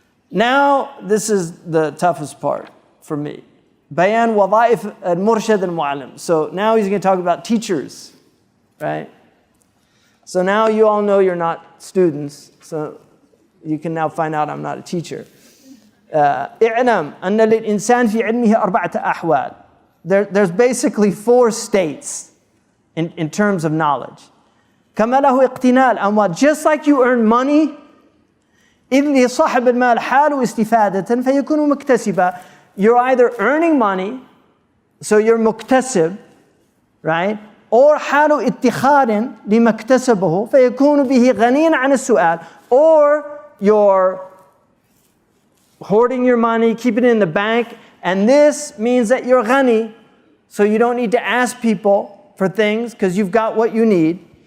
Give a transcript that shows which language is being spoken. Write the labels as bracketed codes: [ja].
[en] Now, this is the toughest part for me. [ar] Bayan wada'if al-murshad al-mu'allim. [en] So now he's going to talk about teachers. Right? So now you all know you're not students, so you can now find out I'm not a teacher. [ar] اعلم أن للإنسان في علمه أربعة أحوال. [en] There's basically 4 states in terms of knowledge. [ar] كما له اقتناء الأموال. [en] Just like you earn money, [ar] إذ لصاحب المال حال استفادة فيكون مكتسبا. [en] You're either earning money, so you're مكتسب, right? or [ar] حال اتخاذ لما اكتسبه فيكون به غنيا عن السؤال, [en] or you're hoarding your money, keeping it in the bank, and this means that you're ghani, so you don't need to ask people for things because you've got what you need.